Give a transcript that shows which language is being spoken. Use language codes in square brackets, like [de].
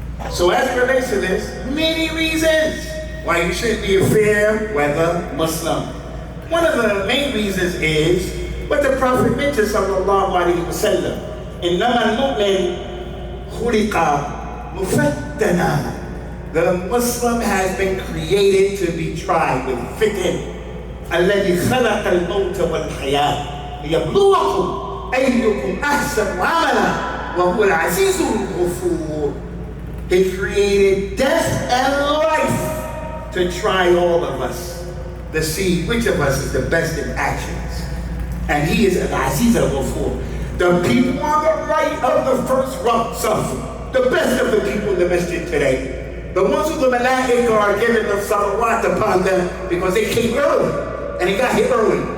[en] So as it relates to this, many reasons why you shouldn't be a fair weather Muslim. One of the main reasons is what the Prophet mentioned, sallallahu alaihi wasallam. [ar] Innama al-mu'min khuliqa mufattana. [en] The Muslim has been created to be tried with fitan. [ar] الذي خلق الموت والحياة ليبلوكم أيكم أحسن عملا وهو العزيز الغفور. [en] He created death and life to try all of us, to see which of us is the best in actions. And he is al-Aziz al-Ghafur. The people on the right of the first row suffer. The best of the people in the masjid today. The ones who the malaika are giving the salawat upon them because they came early. And he got here early.